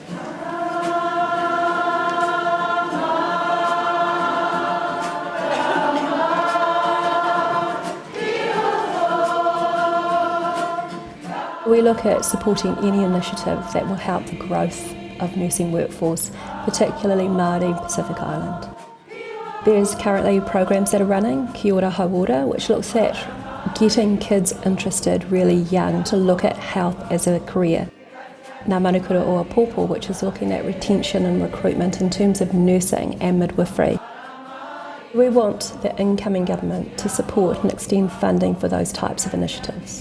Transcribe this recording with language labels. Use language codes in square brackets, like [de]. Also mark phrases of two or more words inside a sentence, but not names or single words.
[en] We look at supporting any initiative that will help the growth of nursing workforce, particularly Māori and Pacific Island. There's currently programs that are running, Kia ora hauora, which looks at getting kids interested really young to look at health as a career. Ngā Manukura o Apopo, which is looking at retention and recruitment in terms of nursing and midwifery. We want the incoming government to support and extend funding for those types of initiatives.